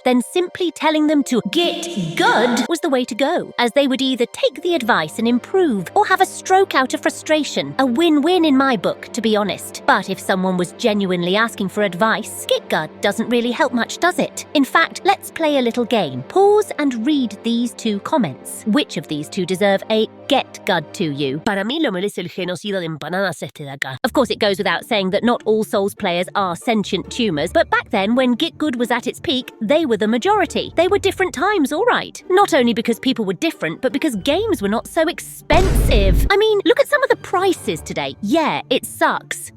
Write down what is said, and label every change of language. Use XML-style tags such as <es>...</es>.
<en>then simply telling them to get good was the way to go, as they would either take the advice and improve or have a stroke out of frustration. A win-win in my book, to be honest. But if someone was genuinely asking for advice, Git Gud doesn't really help much, does it? In fact, let's play a little game. Pause and read these 2 comments. Which of these 2 deserve a Get Gud to you?</en> <es>Para mí lo merece el genocidio de empanadas este de acá.</es> <en>Of course, it goes without saying that not all Souls players are sentient tumors, but back then, when Git Gud was at its peak, they were the majority. They were different times, all right. Not only because people were different, but because games were not so expensive. I mean, look at some of the prices today. Yeah, it sucks.</en>